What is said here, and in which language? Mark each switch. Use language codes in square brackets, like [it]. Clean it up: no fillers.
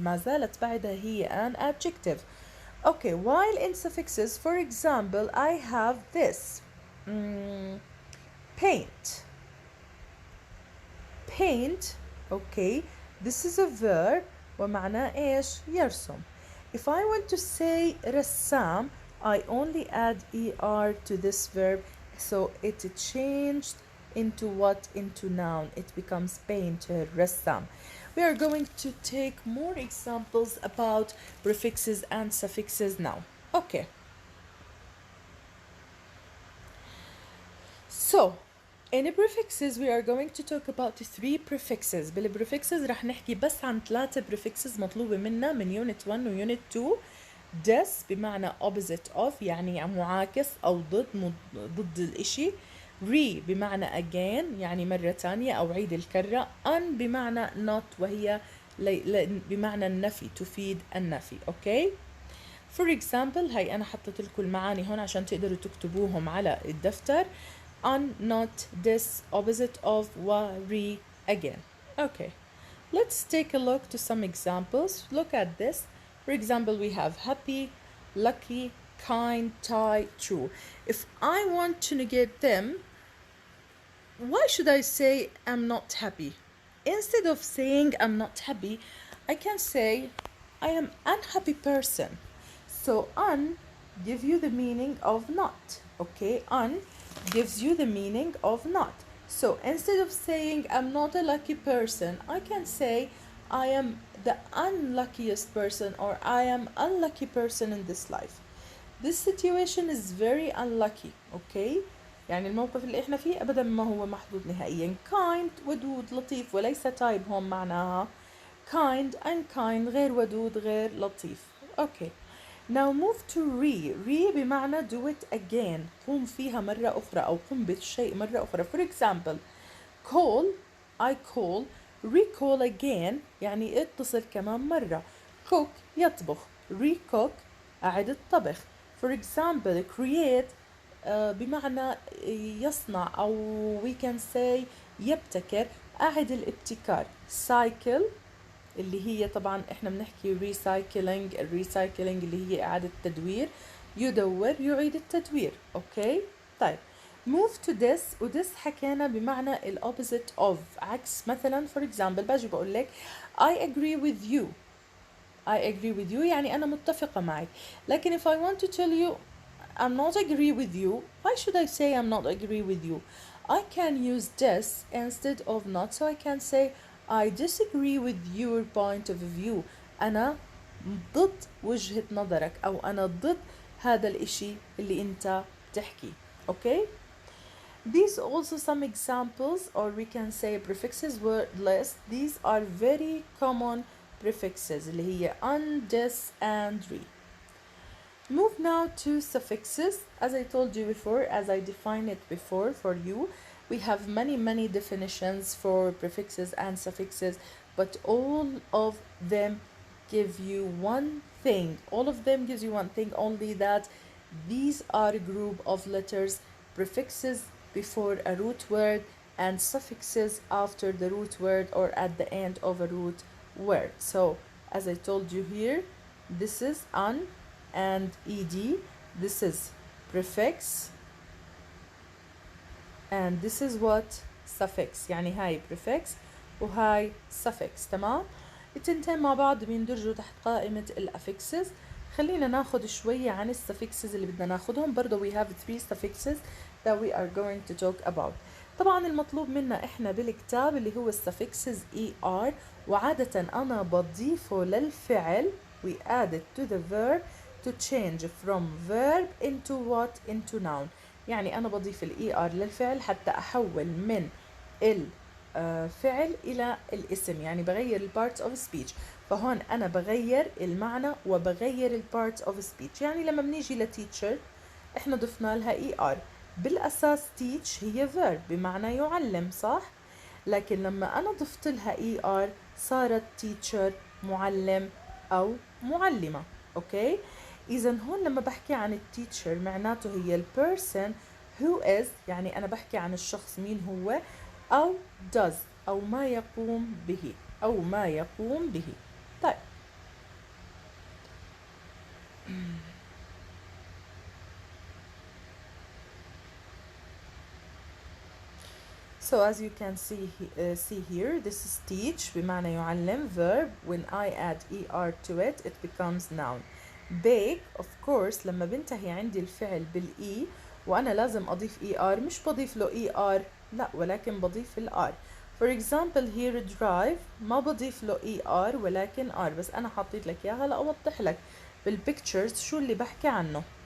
[ar] ما زالت بعدها هي [en] an adjective. Okay, while in suffixes, for example, I have this paint. Paint, okay, this is a verb [ar] ومعناه إيش؟ يرسم. [en] If I want to say رسام, I only add er to this verb, so it changed into what? Into noun. It becomes painter, رسام. We are going to take more examples about prefixes and suffixes now. Okay. So in prefixes we are going to talk about 3 prefixes. [ar] بالprefixes رح نحكي بس عن 3 prefixes مطلوبة منا من unit 1 و unit 2. des بمعنى opposite of يعني معاكس أو ضد الإشي. re بمعنى again يعني مرة تانية أو عيد الكرة. un بمعنى not وهي بمعنى النفي، تفيد النفي. اوكي. [en] For example [ar] هاي أنا حطيت لكم المعاني هون عشان تقدروا تكتبوهم على الدفتر. [en] un, not, this, opposite of, wa, re, again. Okay, let's take a look to some examples. Look at this. For example, we have happy, lucky, kind, tie, true. If I want to negate them, why should I say I'm not happy? Instead of saying I'm not happy, I can say I am unhappy person. So un give you the meaning of not. Okay, un gives you the meaning of not. So instead of saying I'm not a lucky person, I can say I am the unluckiest person, or I am unlucky person in this life. This situation is very unlucky. [ar] Okay, يعني الموقف اللي احنا فيه ابدا ما هو محظوظ نهائيا. kind ودود لطيف وليس type هون معناها kind. unkind غير ودود غير لطيف. [en] Okay, now move to re. Re [ar] بمعنى [en] do it again. [ar] قوم فيها مرة أخرى أو قم بالشيء مرة أخرى. [en] For example, call, I call. Recall again [ar] يعني اتصل كمان مرة. cook يطبخ. recook أعد الطبخ. [en] For example, create [ar] بمعنى يصنع أو [en] we can say يبتكر. [ar] أعد الابتكار. cycle اللي هي طبعا احنا بنحكي recycling. الريسايكلينج اللي هي إعادة التدوير. يدور يعيد التدوير. اوكي. طيب [en] move to this. [ar] وthis حكينا بمعنى ال opposite of، عكس مثلا [en] for example [ar] باجي بقول لك [en] I agree with you. I agree with you [ar] يعني أنا متفقة معك. لكن [en] if I want to tell you I'm not agree with you, why should I say I'm not agree with you? I can use this instead of not. So I can say I disagree with your point of view. [ar] أنا ضد وجهة نظرك أو أنا ضد هذا الإشي اللي أنت تحكي. [en] Okay? These also some examples, or we can say prefixes word list. These are very common prefixes [ar] اللي هي [en] un, this and re. Move now to suffixes. As I told you before, as I defined it before for you, we have many definitions for prefixes and suffixes, but all of them give you one thing. All of them gives you one thing, only that these are a group of letters, prefixes before a root word and suffixes after the root word or at the end of a root word. So as I told you here, this is un and ed. This is prefix and this is what? suffix. [ar] يعني هاي prefix وهاي suffix. تمام. التنتين مع بعض بيندرجوا تحت قائمة الاففixes. خلينا ناخد شوية عن السفكسز اللي بدنا ناخدهم. برضو [en] we have 3 suffixes that we are going to talk about. [ar] طبعا المطلوب منا احنا بالكتاب اللي هو السفكسز er، وعادة انا بضيفه للفعل. [en] we add it to the verb to change from verb into what? into noun. [ar] يعني انا بضيف er للفعل حتى احول من الفعل الى الاسم، يعني بغير ال parts of speech. فهون أنا بغير المعنى وبغير ال parts of speech. يعني لما بنيجي ل teacher إحنا ضفنا لها er. بالأساس teach هي verb بمعنى يعلم، صح؟ لكن لما أنا ضفت لها er صارت teacher معلم أو معلمة. أوكي؟ إذا هون لما بحكي عن ال teacher معناته هي ال [en] person who is، [ar] يعني أنا بحكي عن الشخص مين هو، أو does أو ما يقوم به أو ما يقوم به. طيب [en] so as you can see here, this is teach [ar] بمعنى يعلم [en] verb. when I add er to it, it becomes noun. [ar] bake [en] of course [ar] لما بنتهي عندي الفعل بالإي وأنا لازم أضيف er، مش بضيف له er لا، ولكن بضيف الار. [en] for example here [ar] drive ما بضيف له er ولكن r، بس أنا حطيت لك إياها لأوضح لك بالبيكتشرز شو اللي بحكي عنه.